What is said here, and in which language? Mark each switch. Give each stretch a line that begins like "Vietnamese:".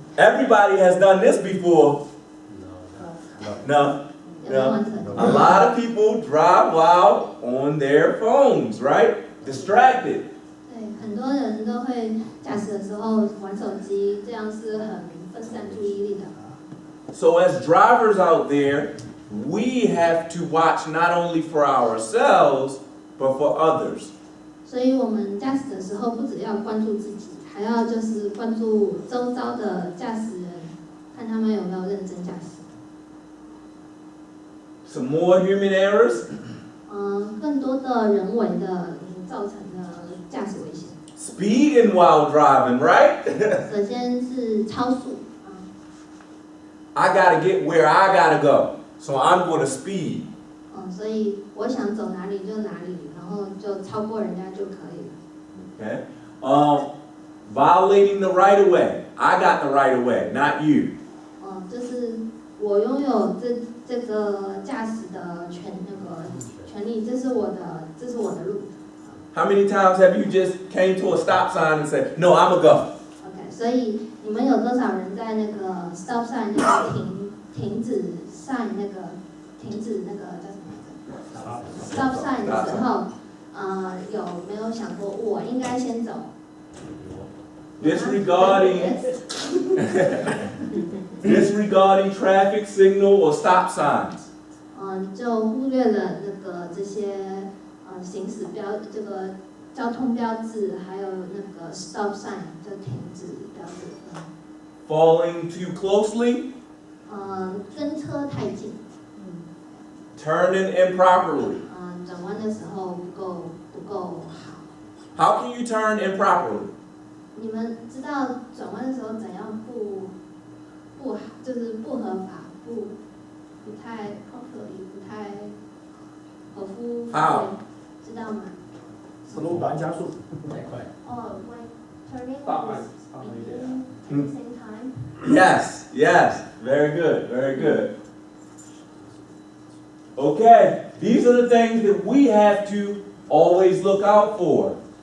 English: Everybody has done this before. No. No. A lot of people drive while on their phones, right? Distracted.
Chinese: 对，很多人都会驾驶的时候玩手机，这样是很分散注意力的。
English: So as drivers out there, we have to watch not only for ourselves, but for others.
Chinese: 所以我们驾驶的时候，不只要关注自己，还要就是关注周遭的驾驶人，看他们有没有认真驾驶。
English: Some more human errors.
Chinese: 更多的人为的造成的驾驶危险。
English: Speeding while driving, right?
Chinese: 首先是超速。
English: I gotta get where I gotta go, so I'm gonna speed.
Chinese: 所以我想走哪里就哪里，然后就超过人家就可以了。
English: Okay. Violating the right of way. I got the right of way, not you.
Chinese: 就是我拥有这个驾驶的权利，这是我的路。
English: How many times have you just came to a stop sign and said, "No, I'm a go"?
Chinese: OK， 所以你们有多少人在那个 stop sign 那个停止 sign 那个停止那个叫什么来着 ？stop sign 的时候，有没有想过我应该先走？
English: Disregarding traffic signal or stop signs.
Chinese: 就忽略了这些行驶这个交通标志，还有那个 stop sign 就停止标志。
English: Falling too closely.
Chinese: 跟车太近。
English: Turning improperly.
Chinese: 转弯的时候不够好。
English: How can you turn improperly?
Chinese: 你们知道转弯的时候怎样不好，就是不合法，不太 properly， 不太合乎法规，知道吗？
English: slow down
Chinese: 加速，太快。
English: when turning is speeding at the same time. Yes, very good. Okay, these are the things that we have to always look out for.